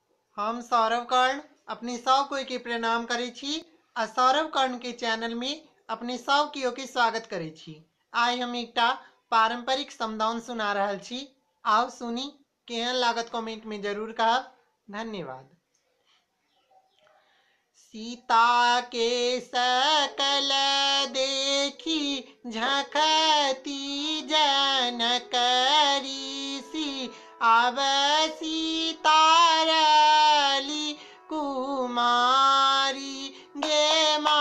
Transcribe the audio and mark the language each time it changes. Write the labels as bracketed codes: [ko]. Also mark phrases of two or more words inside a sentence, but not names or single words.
[mai] हम सौरभ कर्ण अपनी सब कोई के प्रणाम करै छी आ सौरभ कर्ण के चैनल में अपने सब कियो के स्वागत करै छी। आइ हम एकटा पारंपरिक समदाउन सुना रहल छी। आओ सुनी, केहन लागत कमेंट में जरूर कहब। धन्यवाद। सीता के सकल देखी झखती जनक ऋषि आब सीता रली कुमारी गे